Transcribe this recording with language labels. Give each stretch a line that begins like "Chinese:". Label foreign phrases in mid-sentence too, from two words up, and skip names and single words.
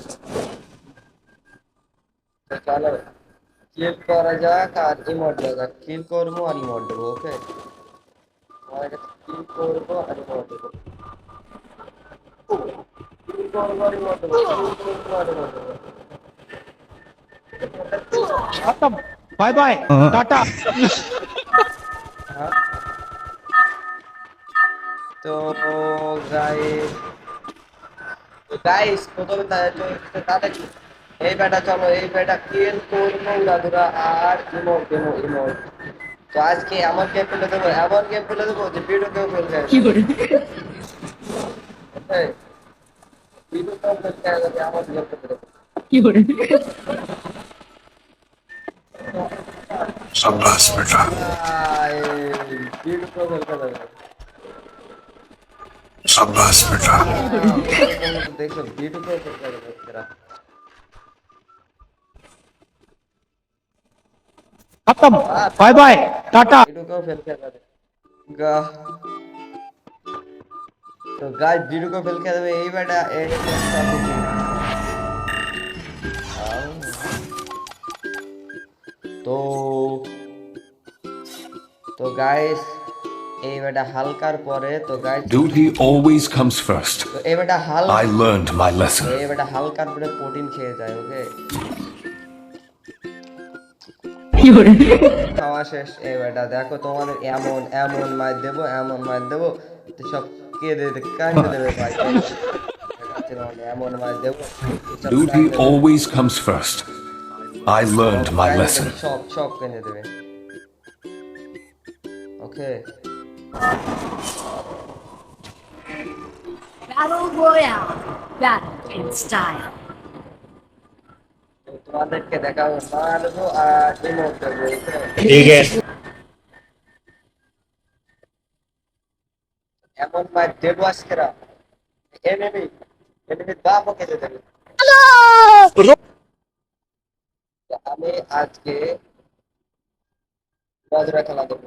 Bangla: তো চলো কিল করা যাক আর ইমোট দেওয়া যাক। কিল করবো আর ইমোট দেবো। ওকে, তোমাদের কাছে কিল করবো আর ইমোট দেবো। কিল করবো আর ইমোট দেবো, কিল করবো আর ইমোট দেবো।
Hindi: खत्म।
English: bye bye
Hindi: टाटा।
Bangla: হ্যাঁ, তো গাইস, প্রথমে তাদেরকে এই বেটা চলো, এই বেটা কিল করবো উড়াধুরা আর ইমোট দেবো ইমোট। তো আজকে এমন গেম ফেলে দেবো, এমন গেম ফেলে দেবো যে ভিডিওকেও ফেল যায়। ভিডিওকেও ফেল যায় যাবে, এমন গেম ফেলে দেবো।
Hindi: शाबाश बेटा।
Bangla: ভিডিওকেও ফেল খেয়ে যাবে।
Hindi: शाबाश बेटा।
Bangla: দেখছো, ভিডিওকেও ফেল খেয়ে যাবে এরা।
Hindi: खत्म।
English: bye bye
Hindi: टाटा।
Bangla: ভিডিওকেও ফেল খেয়ে যাবে। গা তো গাইস, ভিডিওকেও ফেল খেয়ে যাবে এই বেটা এই স্ট্র্যাটেজি। তো তো গাইস, এই বেটা হালকার পরে তো গাইস,
English: Dude, he always comes first.
Bangla: তো এই বেটা
English: I learned my lesson.
Bangla: এই বেটা হালকার পরে প্রোটিন খেয়ে যায়। ওকে, খাওয়া শেষ। এই বেটা দেখো, তোমাদের এমন এমন মার দেবো, এমন মার দেবো তো সব কেঁদে কান্দে দেবে ভাই। দেখাচ্ছি তোমাদের এমন মার দেবো সব
English: Dude,
Bangla: কান্দে
English: he
Bangla: দেবে।
English: always comes first. I learned my
Bangla: কান্দে
English: lesson.
Bangla: দেবে, সব সব কেঁদে দেবে। ওকে,
English: Battle Royale. Battle in style.
Bangla: তো তোমাদেরকে দেখাবো মারবো আর ইমোট দেবো। ওকে,
Hindi: ठीक है।
Bangla: এমন মার দেবো আজকেরা এনিমি এনিমি বাপও কেঁদে দেবে। তো আমি আজকে বজরা খেলা দেবো।